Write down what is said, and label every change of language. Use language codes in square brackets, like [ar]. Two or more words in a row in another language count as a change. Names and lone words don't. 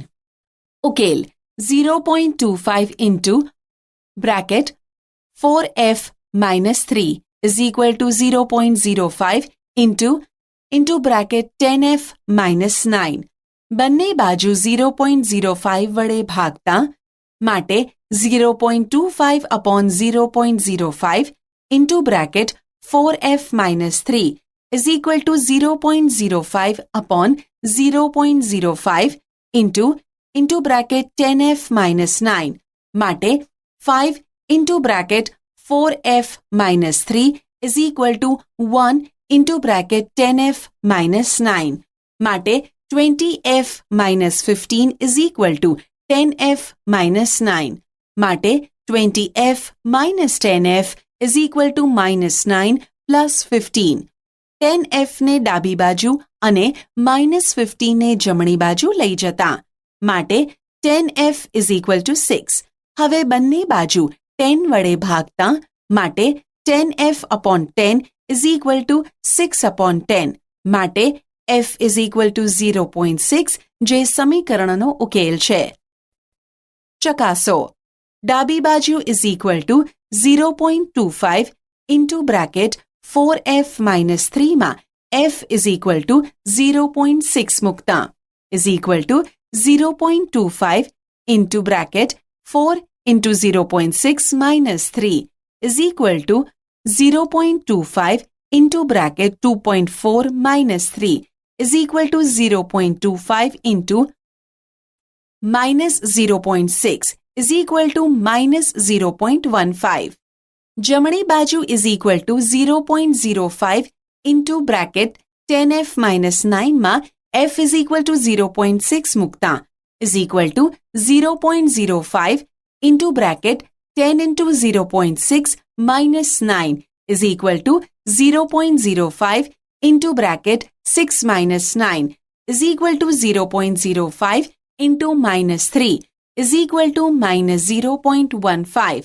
[en] ઉકેલ 0.25 into bracket 4f minus 3 is equal to 0.05 into bracket 10f minus 9. [gu] બંને બાજુ 0.05 વડે ભાગતા માટે [en] 0.25 upon 0.05 into bracket 4f minus 3 is equal to 0.05 upon 0.05 into bracket 10f minus 9 માટે 5 into bracket 4f minus 3 is equal to 1 into bracket 10f minus 9 માટે 20f minus 15 is equal to 10f minus 9 માટે 20f minus 10f is equal to minus 9 plus 15. [gu] 10f ને ડાબી બાજુ અને minus 15 ને જમણી બાજુ લઈ જતા માટે 10f [en] is equal to [gu] 6. હવે બંને બાજુ 10 વડે ભાગતા માટે [en] 10f upon 10 is equal to 6 upon 10 [gu] માટે [en] f is equal to 0.6 [gu] જે સમીકરણનો ઉકેલ છે. ચકાસો ડાબી બાજુ [en] is equal to 0.25 into bracket 4f minus 3 માં f is equal to 0.6 મૂકતા is equal to 0.25 into bracket 4 into 0.6 minus 3 is equal to 0.25 into bracket 2.4 minus 3 is equal to 0.25 into minus 0.6 is equal to minus 0.15. [gu] જમણી બાજુ [en] is equal to 0.05 into bracket 10f minus 9 માં f is equal to 0.6 મૂકતા is equal to 0.05 into bracket 10 into 0.6 minus 9 is equal to 0.05 into bracket 6 minus 9 is equal to 0.05 into minus 3 is equal to minus 0.15.